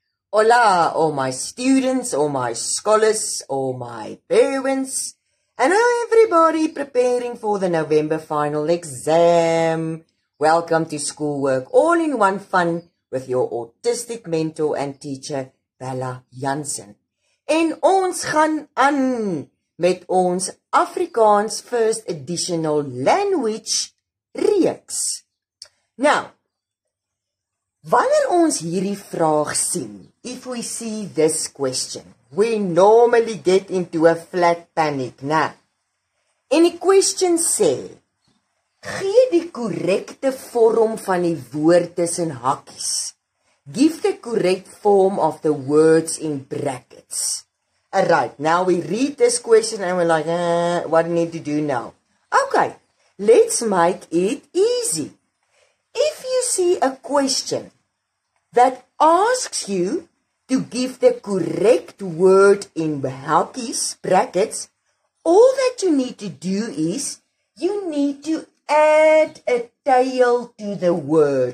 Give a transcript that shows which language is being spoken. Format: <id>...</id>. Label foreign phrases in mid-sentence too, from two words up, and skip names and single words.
<en>Hola, all my students, all my scholars, all my parents, and everybody preparing for the November final exam. Welcome to Schoolwork All-in-One Fun with your autistic mentor and teacher, Bella Jansen.</en> <af>En ons gaan aan met ons Afrikaans</af> <en>First Additional Language</en> <af>reeks.</af> <en>Now,</en> <af>wanneer ons hierdie vraag sien,</af> <en>if we see this question, we normally get into a flat panic,</en> <af>né? En die question sê, gee die korrekte vorm van die woord tussen hakkies.</af> <en>Give the correct form of the words in brackets. Alright, now we read this question and we're like, what do I need to do now? Okay, let's make it easy. If you see a question that asks you to give the correct word in hakkies, brackets, all that you need to do is, you need to add a tail to the word.</en>